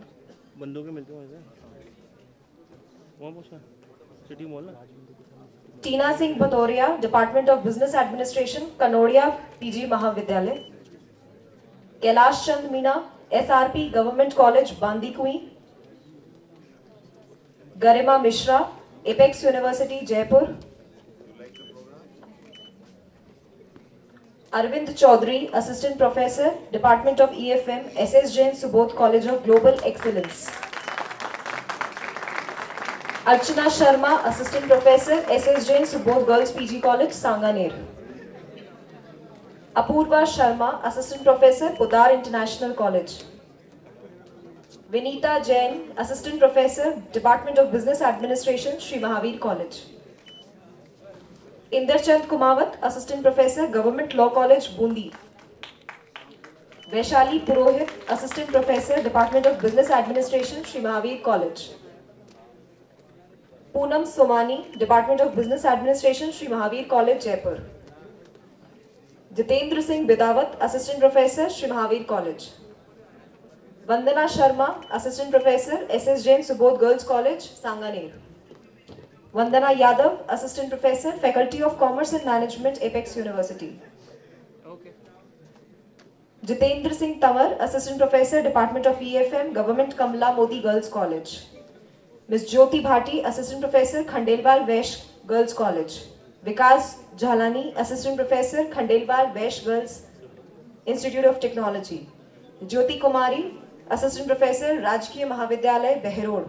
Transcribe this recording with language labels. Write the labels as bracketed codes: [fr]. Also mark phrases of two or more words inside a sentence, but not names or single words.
[en] Tina Singh Bhadoria, Department of Business Administration, Kanodia PG Mahavidyalay. Kailash Chand Meena, SRP Government College, Bandikui. Garima Mishra, Apex University, Jaipur. Arvind Chaudhary, Assistant Professor, Department of EFM, SS Jain Subodh College of Global Excellence. Archana Sharma, Assistant Professor, SS Jain Subodh Girls PG College, Sanganer. Apurva Sharma, Assistant Professor, Podar International College. Vinita Jain, Assistant Professor, Department of Business Administration, Sri Mahavir College. Inderchand Kumawat, Assistant Professor, Government Law College, Bundi. Vaishali Purohit, Assistant Professor, Department of Business Administration, Sri Mahavir College. Poonam Somani, Department of Business Administration, Sri Mahavir College, Jaipur. Jitendra Singh Bidawat, Assistant Professor, Sri Mahavir College. Vandana Sharma, Assistant Professor, SS Jain Subodh Girls College, Sanganer. Vandana Yadav, Assistant Professor, Faculty of Commerce and Management, Apex University. Jitendra Singh Tamar, Assistant Professor, Department of EFM, Government Kamla Modi Girls College. Ms. Jyoti Bhati, Assistant Professor, Khandelwal Vaish Girls College. Vikas Jhalani, Assistant Professor, Khandelwal Vaish Girls Institute of Technology. Jyoti Kumari, Assistant Professor, Rajkiya Mahavidyalay, Behror.